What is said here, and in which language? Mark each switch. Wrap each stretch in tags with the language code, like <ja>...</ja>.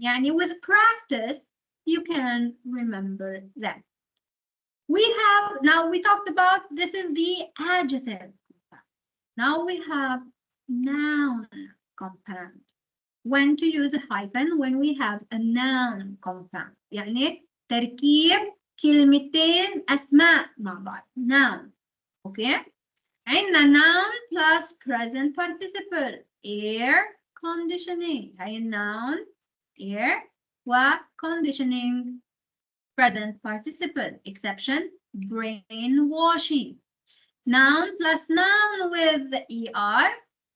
<en>Yani with practice, you can remember them. Now we talked about, this is the adjective. Now we have noun compound. When to use a hyphen? When we have a noun compound.</en> <ar>يعني تركيب كلمتين أسماء مع بعض.</ar> <en>Noun. Okay.</en> <ar>عندنا</ar> <en>noun plus present participle. Air conditioning. هاي noun air و conditioning present participle. Exception, brainwashing. Noun plus noun with ER.</en>